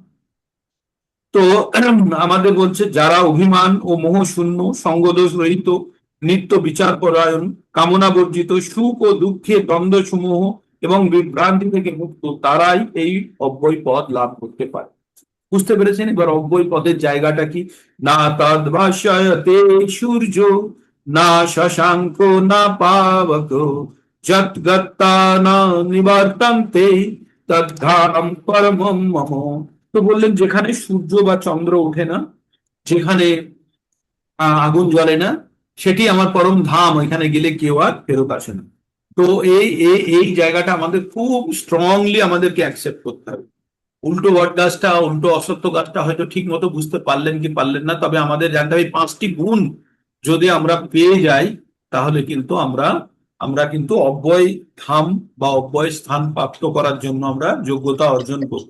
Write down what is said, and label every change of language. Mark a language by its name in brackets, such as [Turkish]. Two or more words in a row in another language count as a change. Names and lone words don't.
[Bangla] তো আমাদের বলছে, যারা অভিমান ও মোহ শূন্য, সঙ্গদোষ রহিত, নিত্য বিচার পরায়ণ, কামনা বর্জিত, সুখ ও দুঃখে দ্বন্দ্ব সমূহ এবং বিভ্রান্তি থেকে মুক্ত, তারাই এই অব্যয় পদ লাভ করতে পারে। বুঝতে পেরেছেন? এবার অব্যয় পদের জায়গাটা কি? [Sanskrit] না তদ্ভাসয়তে সূর্য, না শশাঙ্ক, না পাবক, যৎ গত্তা না নিবর্তন্তে, তদ্ধাম পরমম মম। [Bangla] তো বললেন, যেখানে সূর্য বা চন্দ্র ওঠে না, যেখানে আগুন জ্বলে না, সেটি আমার পরম ধাম। এখানে গেলে কেউ আর ফেরত আসে না। তো এই এই এই জায়গাটা আমাদের খুব স্ট্রংলি আমাদেরকে অ্যাকসেপ্ট করতে হবে। উল্টো বট গাছটা, উল্টো অশ্বত্থ গাছটা হয়তো ঠিক মতো বুঝতে পারলেন কি পারলেন না, তবে আমাদের জানতে হবে এই 5টি গুণ যদি আমরা পেয়ে যাই তাহলে কিন্তু আমরা আমরা কিন্তু অব্যয় ধাম বা অব্যয় স্থান প্রাপ্ত করার জন্য আমরা যোগ্যতা অর্জন করছি।